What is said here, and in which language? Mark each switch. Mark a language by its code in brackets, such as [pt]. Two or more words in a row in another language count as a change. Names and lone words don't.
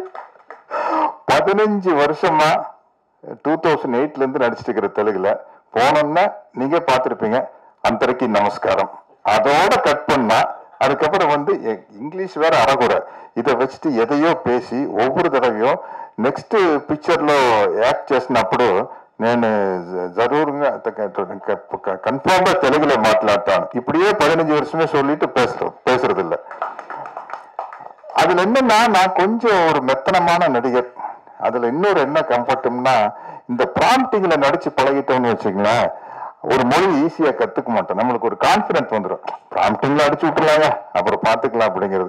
[ta] 15 வருஷமா 2008ல இருந்து நடிச்சிட்டு இருக்கிற தெலுங்குல போனோம்னா நீங்க பார்த்திருப்பீங்க [te] అందరికీ నమస్కారం, [ta] அதோட கட் பண்ணா அதுக்கப்புறம் வந்து இங்கிலீஷ் வேற அறகுறை, இதை வச்சுட்டு எதையோ பேசி ஒவ்வொரு தடவையும் [te] నెక్స్ట్ పిక్చర్లో యాక్ట్ చేసినప్పుడు నేను జరూరుగా కన్ఫామ్గా తెలుగులో మాట్లాడతాను. [ta] இப்படியே 15 வருஷமே சொல்லிட்டு பேசுறது இல்லை. அதுல என்னன்னா நான் கொஞ்சம் ஒரு மெத்தனமான நடிகர். அதுல இன்னொரு என்ன கம்ஃபர்ட்னா, இந்த ப்ராம்ப்டிங்ல நடிச்சு பழகிட்டோம்னு வச்சுங்களேன், ஒரு மொழி ஈஸியா கத்துக்க மாட்டோம். நம்மளுக்கு ஒரு கான்பிடன்ஸ் வந்துடும், ப்ராம்ப்டிங்ல அடிச்சு விட்டுருவாங்க அப்புறம் பாத்துக்கலாம் அப்படிங்கிறது.